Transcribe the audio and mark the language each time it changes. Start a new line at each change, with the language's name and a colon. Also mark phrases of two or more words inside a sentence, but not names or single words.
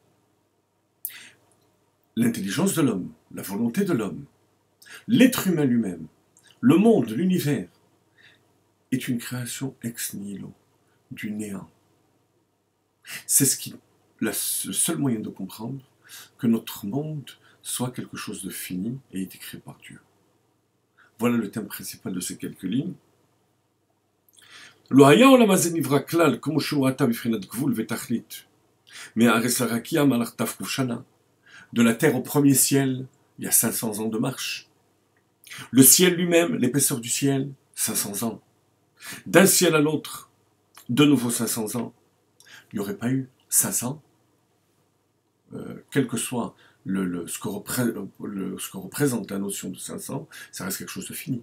French: L'intelligence de l'homme, la volonté de l'homme, l'être humain lui-même, le monde, l'univers, est une création ex nihilo, du néant. C'est le seul moyen de comprendre que notre monde soit quelque chose de fini et été créé par Dieu. Voilà le thème principal de ces quelques lignes.
Hebrew: לא היה העולם הזה נברא כלל כמו שהוא עתה בבחינת גבול ותכלית. מהארץ לרקיע מהלך ת"ק שנה.
French: De la terre au premier ciel, il y a 500 ans de marche. Le ciel lui-même, l'épaisseur du ciel, 500 ans. D'un ciel à l'autre, de nouveau 500 ans. Il n'y aurait pas eu 500, quel que soit ce que représente la notion de 500, ça reste quelque chose de fini.